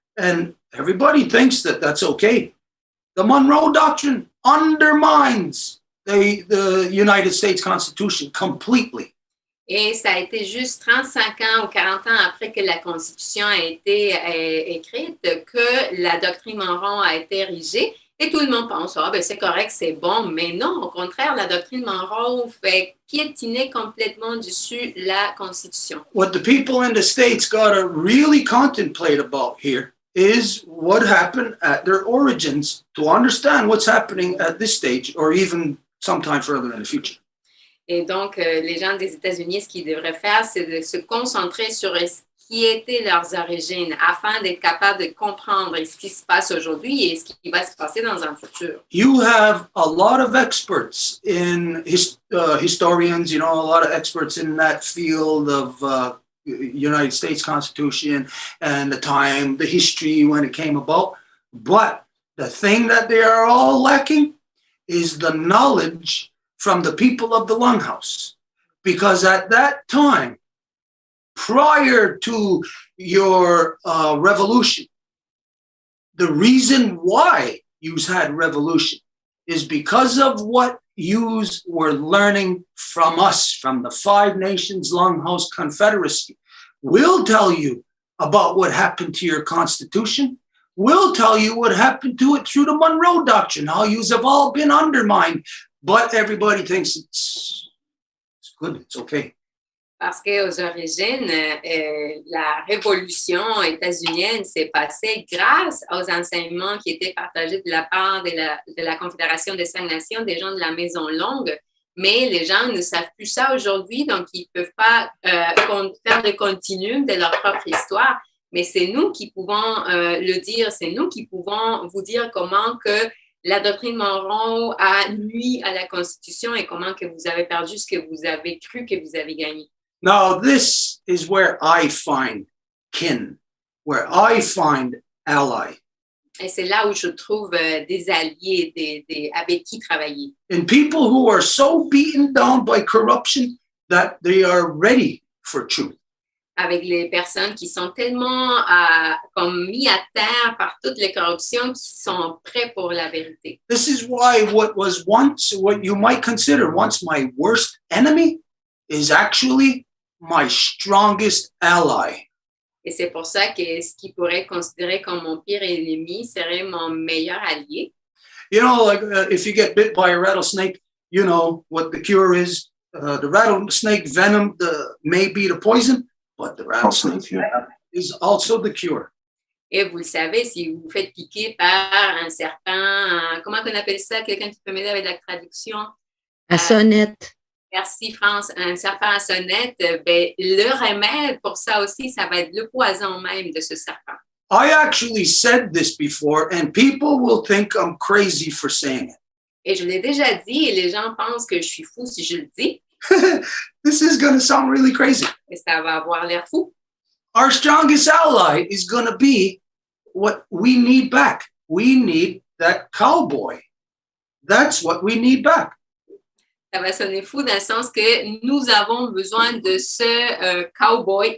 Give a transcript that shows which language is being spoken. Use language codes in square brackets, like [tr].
[en] And everybody thinks that that's okay. The Monroe Doctrine undermines the United States Constitution completely. [fr] Et ça a été juste 35 ans ou 40 ans après que la Constitution a été écrite que la doctrine Monroe a été érigée. Et tout le monde pense, c'est correct, c'est bon. Mais non, au contraire, la doctrine Monroe fait piétiner complètement dessus la Constitution. [en] What the people in the States got to really contemplate about here is what happened at their origins to understand what's happening at this stage or even sometime further in the future. [fr] Et donc, les gens des États-Unis, ce qu'ils devraient faire, c'est de se concentrer sur ce qui étaient leurs origines afin d'être capable de comprendre ce qui se passe aujourd'hui et ce qui va se passer dans un futur. [en] You have a lot of experts in historians, a lot of experts in that field of United States Constitution and the time, the history when it came about. But the thing that they are all lacking is the knowledge from the people of the Longhouse. Because at that time, prior to your revolution, the reason why you had revolution is because of what you were learning from us, from the Five Nations Longhouse Confederacy. We'll tell you about what happened to your Constitution. We'll tell you what happened to it through the Monroe Doctrine, how you have all been undermined. But everybody thinks it's good, it's okay. [fr] Parce qu'aux origines, la révolution états-unienne s'est passée grâce aux enseignements qui étaient partagés de la part de la Confédération des Cinq Nations, des gens de la Maison longue. Mais les gens ne savent plus ça aujourd'hui, donc ils ne peuvent pas faire le continuum de leur propre histoire. Mais c'est nous qui pouvons le dire, c'est nous qui pouvons vous dire comment que la doctrine Monroe a nui à la Constitution et comment que vous avez perdu ce que vous avez cru que vous avez gagné. [en] Now, this is where I find kin, where I find ally. [fr] Et c'est là où je trouve des alliés, avec qui travailler. [en] In people who are so beaten down by corruption that they are ready for truth. [fr] Avec les personnes qui sont tellement comme mis à terre par toutes les corruptions qui sont prêts pour la vérité. [en] This is why what was once, what you might consider once my worst enemy is actually my strongest ally. [fr] Et c'est pour ça que ce qui pourrait être considéré comme mon pire ennemi serait mon meilleur allié. [en] You know, like if you get bit by a rattlesnake, you know what the cure is. The rattlesnake venom may be the poison, but the rattlesnake venom is also the cure. [fr] Et vous le savez, si vous vous faites piquer par un serpent, comment on appelle ça? Quelqu'un qui peut m'aider avec la traduction? À sonnette. Merci, France. Un serpent à sonnette, ben, le remède pour ça aussi, ça va être le poison même de ce serpent. [en] I actually said this before, and people will think I'm crazy for saying it. [fr] Et je l'ai déjà dit, et les gens pensent que je suis fou si je le dis. [en] This is going to sound really crazy. [fr] Et ça va avoir l'air fou. [en] Our strongest ally is going to be what we need back. We need that cowboy. That's what we need back. [fr] Ça va sonner fou dans le sens que nous avons besoin de ce cowboy.